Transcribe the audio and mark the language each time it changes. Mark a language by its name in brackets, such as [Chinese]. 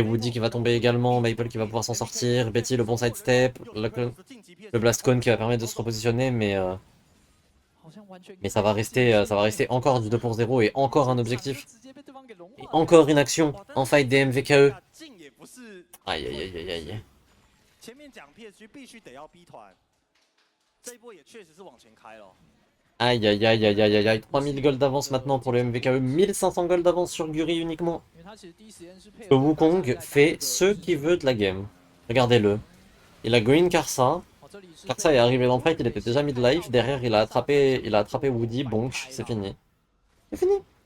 [French] Woody qui va tomber également. Maple qui va pouvoir s'en sortir. Betty le bon sidestep. Le blast cone qui va permettre de se repositionner. Mais Mais ça va rester encore du 2 pour 0 et encore un objectif. Et encore une action en fight des MVKE. Aïe aïe aïe aïe aïe. [Chinese] 前面讲 PSG 必须得要逼团，这一波也确实是往前开了。 [French] Aïe aïe aïe aïe aïe aïe aïe. 3000 gold d'avance maintenant pour le MVKE. 1500 gold d'avance sur Guri uniquement. Le Wukong fait ce qu'il veut de la game. Regardez-le. Il a green Karsa. Karsa est arrivé dans le fight, il était déjà mid-life. Derrière, il a attrapé Woody. Bonk, c'est fini. C'est fini.